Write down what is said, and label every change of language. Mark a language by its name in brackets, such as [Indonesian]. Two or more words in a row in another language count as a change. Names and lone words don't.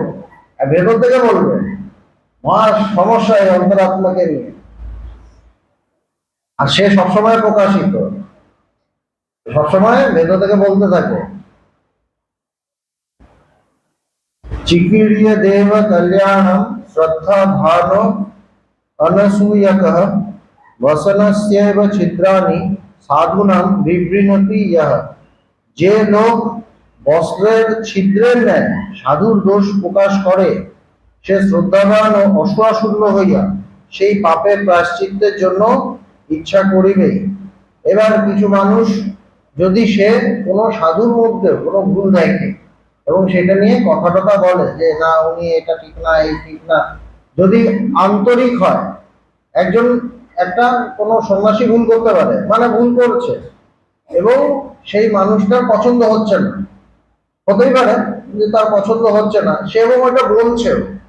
[Bangla] আর ভেতর থেকে বলবে, মহা সমস্যা এই অন্তরাত্মাকে নিয়ে। আর সে সবসময় প্রকাশিত, সবসময় বেদ থেকে বলতে থাকে [Sanskrit] চিকির্য দেব কল্যাণম শ্রদ্ধা ভানো অনসূয়কঃ वसनस्यैव छिद्राणि साधूनां विवृणति यः। [Bangla] যে লোক বস্ত্রের ছিদ্রের ন্যায় সাধুর দোষ প্রকাশ করে সে শ্রদ্ধাবান ও অসূয়াশূন্য হইয়া সেই পাপের প্রায়শ্চিত্তের জন্য ইচ্ছা করিবে। এবার কিছু মানুষ যদি সে কোনো সাধুর মধ্যে কোনো ভুল দেখে এবং সেটা নিয়ে কথা টথা বলে যে না উনি এটা ঠিক না এই ঠিক না, যদি আন্তরিক হয়, একজন একটা কোনো সন্ন্যাসী ভুল করতে পারে, মানে ভুল করছে এবং সেই মানুষটার পছন্দ হচ্ছে না, হতেই পারে যে তার পছন্দ হচ্ছে না, সে এবং ওটা বলছেও,